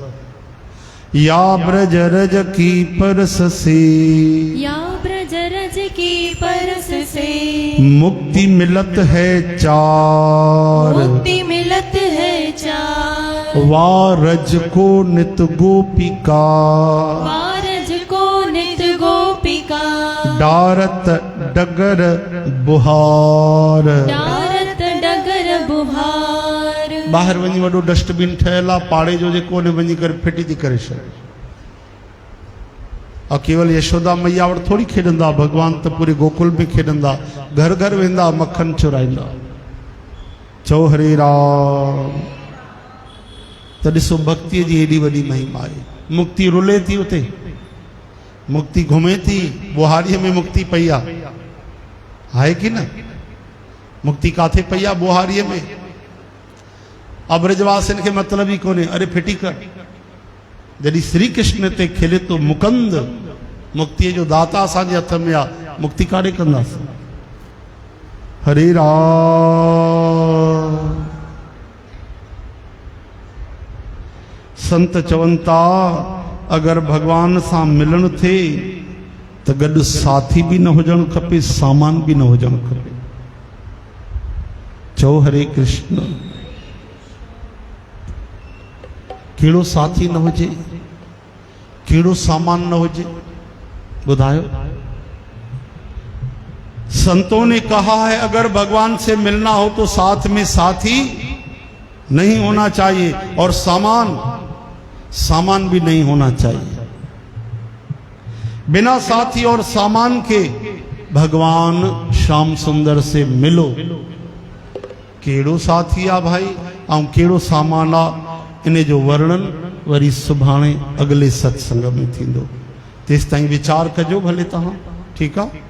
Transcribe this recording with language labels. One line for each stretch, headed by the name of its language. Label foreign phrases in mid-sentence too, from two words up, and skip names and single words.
Braj: या ब्रज रज की परस से, या ब्रज रज की परस से, मुक्ति मिलत है चार, मुक्ति मिलत है चार, वारज को नित गोपिका, वारज को नित गोपिका, डारत डगर बुहार, डारत डगर बुहार।
Sindhi: ॿाहिरि वञी वॾो डस्टबिन ठहियलु आहे, पाड़े जो जेको उन वञी करे फिटी थी करे छॾे। और केवल यशोदा मैया वटि थोरी खेॾंदा, भगवान त पूरे गोकुल में खेॾंदा, घर घर वेंदा, मक्खन चुराईंदा। चओ हरे राम। त ॾिसो भक्तीअ जी एॾी वॾी महिमा आहे। मुक्ति रुले थी उते, मुक्ति घुमे थी, बुहारीअ में मुक्ति पई आहे कि न? मुक्ति काथे पई आहे? बुहारीअ में। अब ब्रजवासिन खे मतिलब ई कोन्हे, अरे फिटी कर। जॾहिं श्री कृष्ण ते खिले तो मुकंद, मुक्तिअ जो दाता असांजे हथ में आहे, मुक्ति काॾे कंदासीं? हरे राम। संत चवनि था अगर भगवान सां मिलण थिए त गॾु साथी बि न हुजणु खपे, सामान बि न हुजणु खपे। चओ हरे कृष्ण। कहिड़ो साथी न हुजे, कहिड़ो सामान न हुजे, बुधायो।
Hindi: संतों ने कहा है अगर भगवान से मिलना हो तो साथ में साथी नहीं होना चाहिए और सामान भी नहीं होना चाहिए। बिना साथी और सामान के भगवान श्याम सुंदर से मिलो।
Sindhi: केड़ो साथी आ भाई ऐं केड़ो सामान आ, इन जो वर्णन वरी सुभाणे अगले सत्संग में थींदो। तेस ताईं विचार कजो भले तव्हां, ठीकु आहे।